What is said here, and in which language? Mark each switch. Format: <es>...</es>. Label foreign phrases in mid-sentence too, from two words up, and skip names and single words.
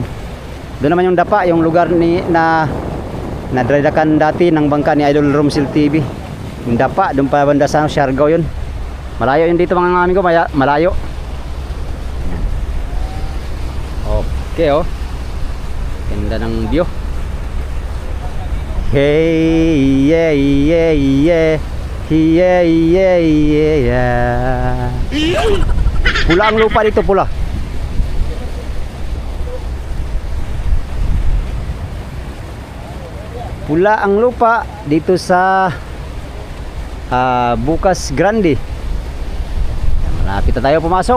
<tl>Doon naman yung Dapa, yung lugar na nadradakan dati ng bangka ni Idol Romsil TV. Yung Dapa, doon pa banda sa Siargao yun. Malayo yun dito mga amigo, malayo. Okay, oh. Ganda ng view.</tl> <en>Hey, yeah, yeah, yeah. Yeah, yeah, yeah, yeah.</en> <tl>Pula ang lupa dito, pula. Pula ang lupa dito sa Bocas Grande. Malapit na tayo pumasok.</tl>